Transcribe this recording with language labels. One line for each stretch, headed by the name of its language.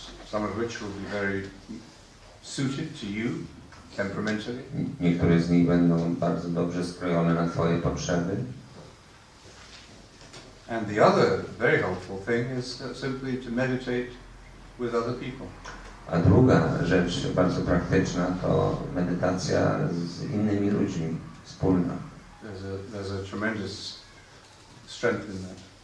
English: Some of which will be very suited to you temperamentally.
Polish: Niektóre z nich będą bardzo dobrze skrojone na Twoje potrzeby.
English: And the other very helpful thing is simply to meditate with other people.
Polish: A druga rzecz bardzo praktyczna to medytacja z innymi ludźmi, wspólna.
English: There's a tremendous strength in that.